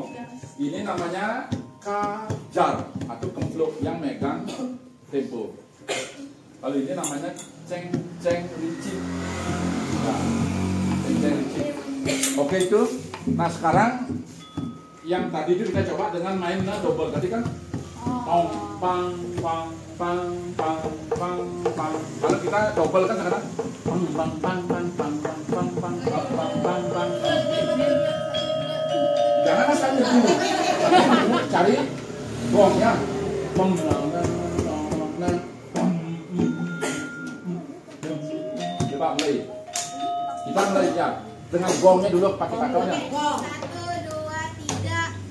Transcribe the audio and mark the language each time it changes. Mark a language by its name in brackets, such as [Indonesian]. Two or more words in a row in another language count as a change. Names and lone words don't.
[Indonesian] Ini namanya kajar atau kempluk yang megang tempo. Kalau ini namanya ceng ricik. Ceng ricik. Oke itu. Nah sekarang yang tadi itu kita coba dengan mainnya double. Tadi kan pang pang pang pang pang pang pang. Kalau kita double kan sekarang pang pang pang pang pang pang pang pang pang pang pang. Jangan asal dulu. Cari gongnya. Pang pang pang pang. Coba mulai. Kita mulai ya dengan gongnya dulu pakai pakalnya. 1, 2, 3.